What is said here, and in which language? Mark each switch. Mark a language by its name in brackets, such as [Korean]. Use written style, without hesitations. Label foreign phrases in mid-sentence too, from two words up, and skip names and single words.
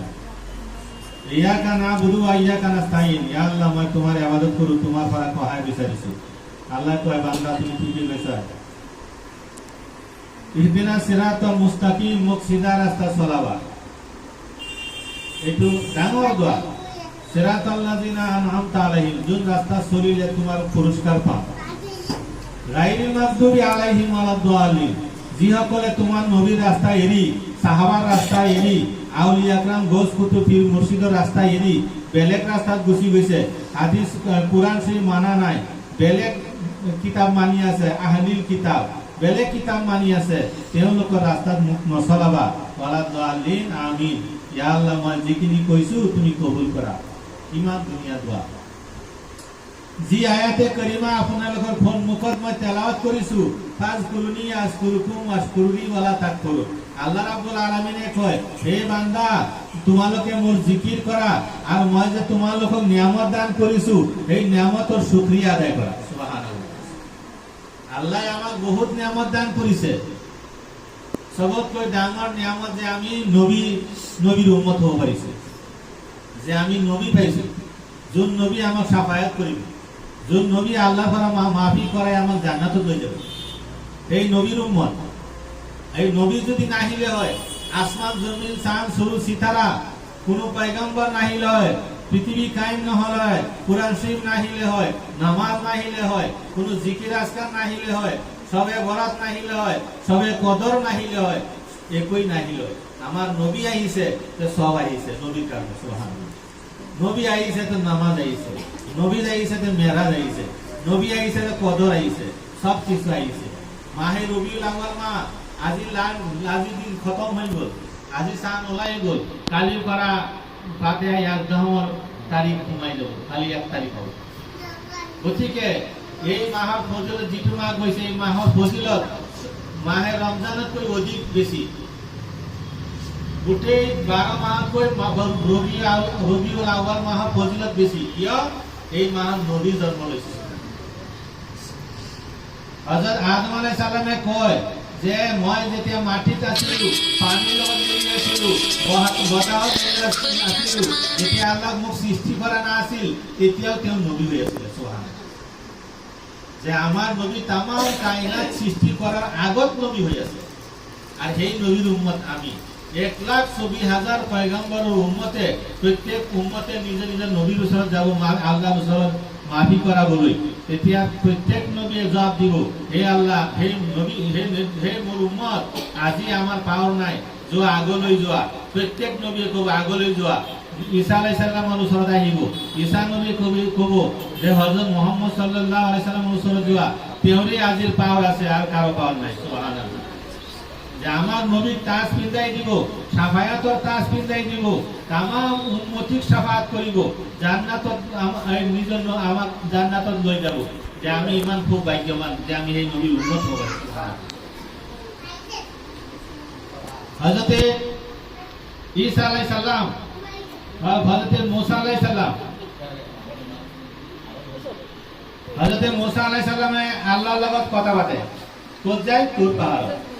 [Arabic] إياك نعبد و إياك نستعين, [Assamese] ইয়া আল্লাহ মই তোমার ইবাদত করি, তোমার পারা সহায় বিচারিছি। [Bangla] আল্লাহ কয় বান্দা তুমি ঠিকই কইছা। [Arabic] اهدنا الصراط المستقيم, [Assamese] মুখ সিধা রাস্তা চলাবা। এটু ডাঙর দোয়া। [Arabic] صراط الذين أنعمت عليهم, [Assamese] যোন রাস্তা চলিলে তোমার পুরস্কার পাও। [Arabic] غير المغضوب عليهم ولا الضالين, [Assamese] যিসকলে তোমার নবীর রাস্তা এরি, সাহাবার রাস্তা এরি, আউলিয়া একরাম গোস কুতুব পীর মুর্শিদের রাস্তা এরি বেলেগ রাস্তাত গুছি গৈছে, হাদিস কোরআন শরীফ মানা নাই, বেলেগ কিতাব মানি আছে, [Arabic] أهل الكتاب [Assamese] বেলেগ কিতাব মানি আছে, তেওঁলোকৰ ৰাস্তাত মুখ নচলাবা। [Arabic] ولا الضالين، آمين. [Assamese] ইয়া আল্লাহ মই যিখিনি কৈছো তুমি কবুল কৰা। ইমান ধুনীয়া দোয়া। যি [Arabic] آية كريمة [Assamese] আপোনালোকৰ সন্মুখত মই তেলাওয়াত কৰিছো, [Arabic] فاذكروني أذكركم واشكروا لي و لا تكفرون. [Assamese] আল্লাহ রাব্বুল আলামিনে কয় হে বান্দা তোমালোকে মোৰ জিকিৰ কৰা আৰু মই যে তোমালোকক নিয়ামত দান কৰিছো এই নিয়ামতৰ শুকরিয়া আদায় কৰা। সুবহানাল্লাহ। আল্লাহ আমাক বহুত নিয়ামত দান কৰিছে। সবতকৈ ডাঙৰ নিয়ামত যে আমি নবীৰ উম্মত হ'ব পাৰিছো, যে আমি নবী পাইছো, যোন নবী আমাক সাফায়াত কৰিব, যোন নবী আল্লাহ পৰা মাফি করাই আমাক জান্নাতত লৈ যাব, এই নবীর উম্মত। এই নবী যদি নাহিলে হয়, আসমান জমিন চাঁদ সূর্য সিতারা কোনো পয়গম্বর নাহিলে হয়, পৃথিবী কায়েম নহল হয়, কুরআন শরীফ নাহিলে হয়, নামাজ নাহিলে হয়, কোনো জিকির আজকার নাহিলে হয়, সবে বরাত নাহিলে হয়, সবে কদর নাহিলে হয়, একই নাহিলে হয়। [Bangla] আমার নবী আইছে তো সব আইছে নবীর কারণে। সুবহানাল্লাহ। নবী আইছে তো নামাজ আইছে, নবী আইছে তো মেরাজ আইছে, নবী আইছে তো কদর আইছে, সব কিছু আইছে। মাহে রবিউল আউয়াল মাহ আজি দিন খতম হয়ে গেল, আজি চান ওলাই গেল, কালির পৰা ফাতিহা ইয়াজদাহর তারিখ ঘুমাই যাব, খালি 1 তারিখ হবে। [Assamese] গতিকে এই মাহৰ ফজিলত যিটো মাহ গৈছে এই মাহৰ ফজিলত মাহে রমজানতকৈ অধিক বেছি। গোটেই 12 মাহতকৈ রবিউল আউয়াল মাহৰ ফজিলত বেছি। কিয়? এই মাহত নবী জন্ম লৈছে। হযরত আদম আলাইহিস সালামে কয় যে মই যেতিয়া মাটিত আছিলো, পানীৰ লগত মিলি আছিলো, বতাহত মিলি আছিলো, যেতিয়া আল্লাহ মোক সৃষ্টি কৰা নাছিল তেতিয়াও তেওঁ নবী হৈ আছিল। সুবহানাল্লাহ। যে আমার নবী তাম কায়নাত সৃষ্টি করার আগত নবী হৈ আছে। আর সেই নবীর উম্মত আমি। 1,24,000 পয়গম্বরের উম্মতে প্রত্যেক উম্মতে নিজের নিজের নবীর ওচৰত যাব, আল্লাহর ওচৰত মাফি কৰাবলৈ। তেতিয়া প্রত্যেক নবীয়ে জবাব দিব, হে আল্লাহ, হে নবী, হে মোর উম্মত, আজি আমার পাওয়ার নাই, যোৱা আগলৈ যোৱা। প্রত্যেক নবীয়ে কব আগলৈ যোৱা। ঈসা আলাইহিস সালামৰ ওচৰত আহিব, ঈসা নবী কব যে হযরত মুহাম্মদ সাল্লাল্লাহু আলাইহি সাল্লামৰ ওচৰত যোৱা, তেওঁৰে আজিৰ পাওয়ার আছে, আর কারো পাওয়ার নাই। সুবহানাল্লাহ। যে আমার নবীর তাজ পিন্দাই দিব, সাফায়াতর তাজ পিন্দাই দিব, তামাম উম্মতিক সাফায়াত করিব, জান্নাতত নিজের আমাক জান্নাতত লৈ যাব। যে আমি ইমান খুব ভাগ্যবান যে আমি এই নবীর উম্মত হব। হযরতে ঈসা আলাইহিস সালাম বা হযরতে মুসা আলাইহিস সালাম হযরতে মুসা আলাইহিস সালামে আল্লাহর লগত কথা পাতে কোত যায় তুর পাহাড়